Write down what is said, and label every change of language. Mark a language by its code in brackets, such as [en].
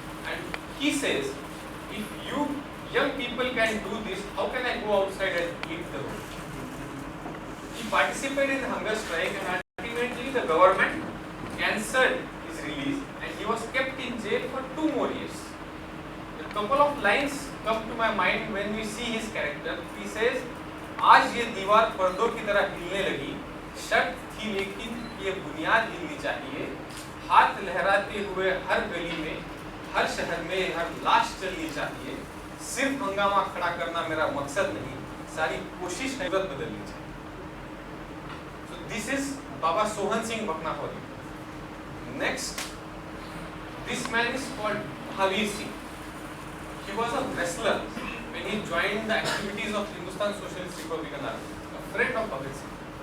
[en] And he says, if you young people can do this, how can I go outside and eat the road? He participated in the hunger strike and ultimately the government cancelled his release and he was kept in jail for 2 more years. A couple of lines come to my mind when we see his character. He says, [hi] आज ये दीवार पर्दों की तरह हिलने लगी, शर्त थी लेकिन ये बुनियाद हिलनी चाहिए, हाथ लहराते हुए हर गली में, हर शहर में हर लाश चलनी चाहिए, सिर्फ हंगामा खड़ा करना मेरा मकसद नहीं, सारी कोशिश नजर बदलनी चाहिए. [en] So this is Baba Sohan Singh Bhakna for you. Next, this man is called Bhavir Singh. He was a wrestler when he joined the activities of Hindustan Socialist Republican Army, a friend of Bhagat Singh.